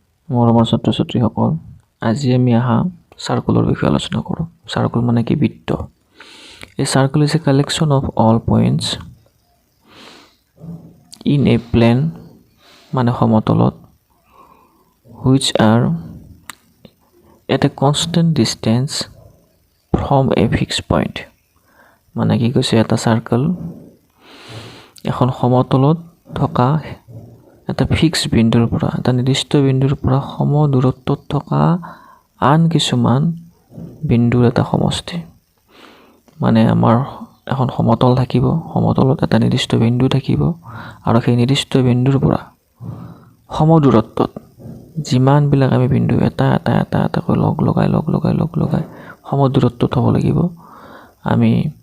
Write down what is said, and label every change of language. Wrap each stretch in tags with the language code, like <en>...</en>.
<as>মৰমৰ ছাত্ৰ ছাত্ৰীসকল, আজি আমি চাৰ্কলৰ বিষয়ে আলোচনা কৰোঁ। চাৰ্কল মানে কি? বৃত্ত।</as> <en>A circle is a collection of all points in a plane মানে সমতলত which are at a constant distance from a fixed point।</en> <as>মানে কি কৈছে? এটা চাৰ্কল এখন সমতলত থকা এটা ফিক্সড বিন্দুৰ পৰা, এটা নিৰ্দিষ্ট বিন্দুৰ পৰা সম দূৰত্বত থকা আন কিছুমান বিন্দুৰ এটা সমষ্টি। মানে আমাৰ এখন সমতল থাকিব, সমতলত এটা নিৰ্দিষ্ট বিন্দু থাকিব, আৰু সেই নিৰ্দিষ্ট বিন্দুৰ পৰা সম দূৰত্বত যিমানবিলাক আমি বিন্দু এটাকৈ লগ লগাই সম দূৰত্বত হ'ব লাগিব, আমি</as>